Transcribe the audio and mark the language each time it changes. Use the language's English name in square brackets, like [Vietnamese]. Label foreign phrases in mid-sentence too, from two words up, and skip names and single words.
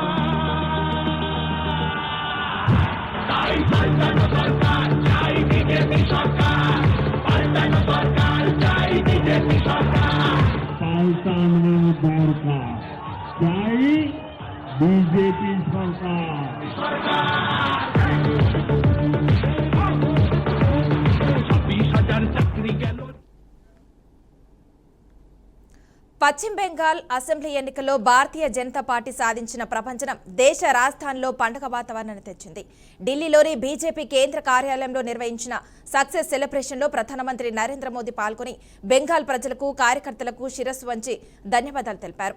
[Bangla] পাল্টানো সরকার চাই বিজেপি সরকার, পাল্টানো সরকার চাই বিজেপি সরকার। পাল্টানো দরকার চাই বিজেপি সরকার। 26,000 চাকরি গেল। [Telugu] పశ్చిమ బెంగాల్ అసెంబ్లీ ఎన్నికల్లో భారతీయ జనతా పార్టీ సాధించిన ప్రభంజనం దేశ రాజధానిలో పండుగ వాతావరణాన్ని తెచ్చింది. ఢిల్లీలోని బీజేపీ కేంద్ర కార్యాలయంలో నిర్వహించిన సక్సెస్ సెలబ్రేషన్లో ప్రధానమంత్రి నరేంద్ర మోదీ పాల్గొని బెంగాల్ ప్రజలకు, కార్యకర్తలకు శిరస్సు వంచి ధన్యవాదాలు తెలిపారు.